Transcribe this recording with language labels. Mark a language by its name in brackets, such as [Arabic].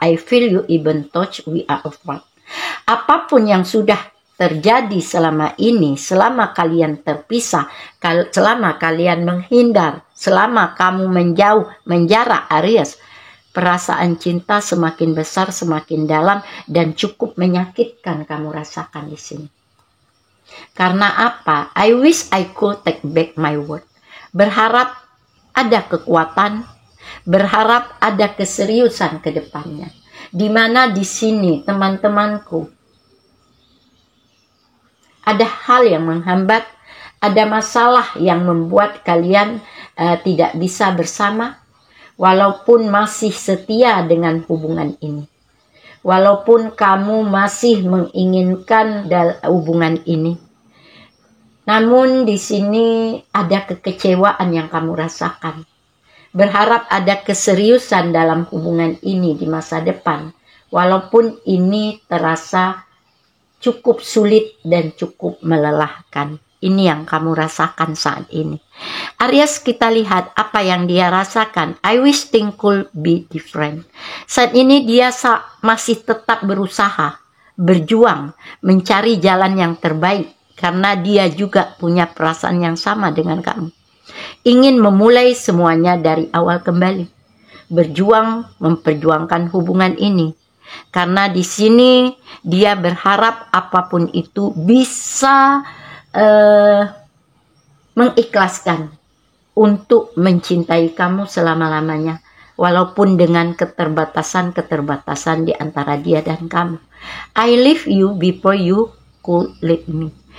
[English] I feel you even touch we are apart. [Indonesian] Apapun yang sudah terjadi selama ini, selama kalian terpisah, selama kalian menghindar, selama kamu menjauh, menjarak, Aries, perasaan cinta semakin besar, semakin dalam, dan cukup menyakitkan kamu rasakan di sini. Karena apa? [English] I wish I could take back my word. [Indonesian] Berharap ada kekuatan, berharap ada keseriusan ke depannya. Di mana di sini, teman-temanku, ada hal yang menghambat, Ada masalah yang membuat kalian tidak bisa bersama, walaupun masih setia dengan hubungan ini. Walaupun kamu masih menginginkan hubungan ini. Namun di sini ada kekecewaan yang kamu rasakan. Berharap ada keseriusan dalam hubungan ini di masa depan. Walaupun ini terasa cukup sulit dan cukup melelahkan. Ini yang kamu rasakan saat ini. Aries, kita lihat apa yang dia rasakan. [English] I wish things could be different. [Indonesian] Saat ini dia masih tetap berusaha, berjuang, mencari jalan yang terbaik. Karena dia juga punya perasaan yang sama dengan kamu. Ingin memulai semuanya dari awal kembali. Berjuang, memperjuangkan hubungan ini. Karena di sini dia berharap apapun itu bisa mengikhlaskan untuk mencintai kamu selama-lamanya, walaupun dengan keterbatasan-keterbatasan di antara dia dan kamu. [English] I leave you before you could leave me.